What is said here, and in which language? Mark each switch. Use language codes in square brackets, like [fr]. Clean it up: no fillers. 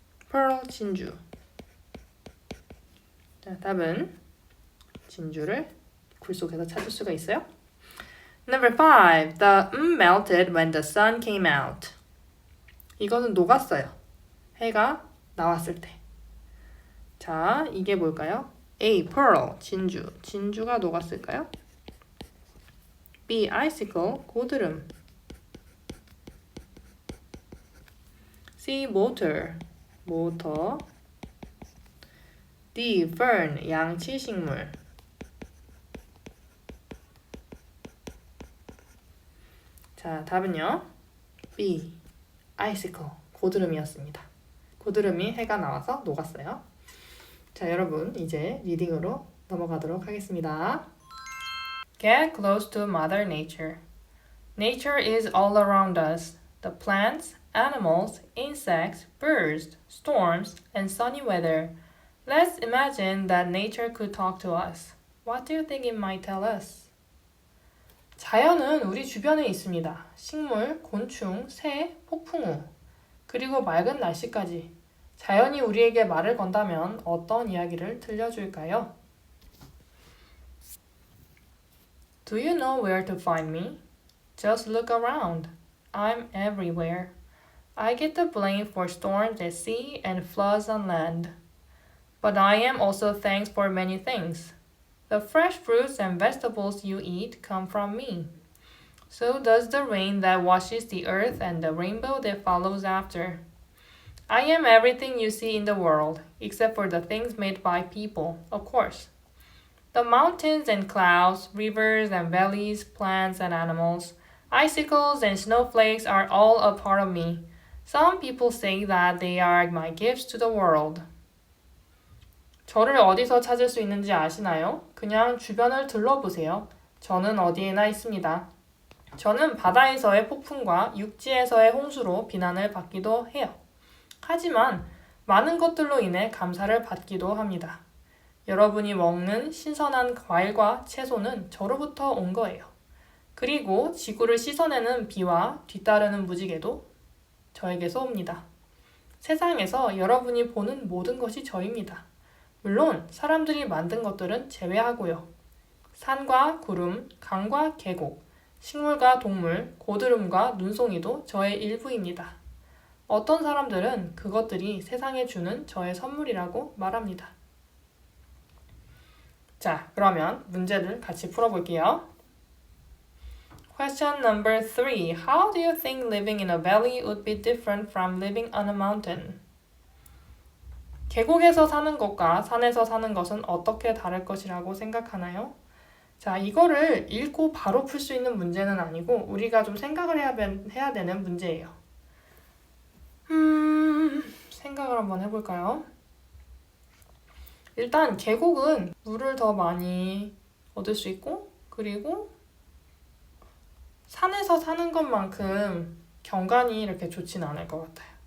[ko] pearl, 진주. 자, 답은 진주를 굴 속에서 찾을 수가 있어요. [en] Number 5. The melted when the sun came out. [ko] 이거는 녹았어요. 해가 나왔을 때. 자, 이게 뭘까요? A. pearl, 진주. 진주가 녹았을까요? B. icicle, 고드름. C. motor, 모터. D. fern, 양치식물. 자, 답은요. B. icicle, 고드름이었습니다. 고드름이 해가 나와서 녹았어요. 자, 여러분 이제 리딩으로 넘어가도록 하겠습니다. [en] Get close to Mother Nature. Nature is all around us. The plants, animals, insects, birds, storms, and sunny weather. Let's imagine that nature could talk to us. What do you think it might tell us? [ko] 자연은 우리 주변에 있습니다. 식물, 곤충, 새, 폭풍우, 그리고 맑은 날씨까지. 자연이 우리에게 말을 건다면 어떤 이야기를 들려줄까요? [en] Do you know where to find me? Just look around. I'm everywhere. I get the blame for storms at sea and floods on land. But I am also thanked for many things. The fresh fruits and vegetables you eat come from me. So does the rain that washes the earth and the rainbow that follows after. I am everything you see in the world, except for the things made by people, of course. The mountains and clouds, rivers and valleys, plants and animals, icicles and snowflakes are all a part of me. Some people say that they are my gifts to the world. [ko] 저를 어디서 찾을 수 있는지 아시나요? 그냥 주변을 둘러보세요. 저는 어디에나 있습니다. 저는 바다에서의 폭풍과 육지에서의 홍수로 비난을 받기도 해요. 하지만 많은 것들로 인해 감사를 받기도 합니다. 여러분이 먹는 신선한 과일과 채소는 저로부터 온 거예요. 그리고 지구를 씻어내는 비와 뒤따르는 무지개도 저에게서 옵니다. 세상에서 여러분이 보는 모든 것이 저입니다. 물론 사람들이 만든 것들은 제외하고요. 산과 구름, 강과 계곡, 식물과 동물, 고드름과 눈송이도 저의 일부입니다. 어떤 사람들은 그것들이 세상에 주는 저의 선물이라고 말합니다. 자, 그러면 문제를 같이 풀어볼게요. [en] Question number 3. How do you think living in a valley would be different from living on a mountain? [ko] 계곡에서 사는 것과 산에서 사는 것은 어떻게 다를 것이라고 생각하나요? 자, 이거를 읽고 바로 풀 수 있는 문제는 아니고 우리가 좀 생각을 해야 되는 문제예요. 생각을 한번 해볼까요? 일단 계곡은 물을 더 많이 얻을 수 있고, 그리고 산에서 사는 것만큼 경관이 이렇게 좋진 않을 것 같아요.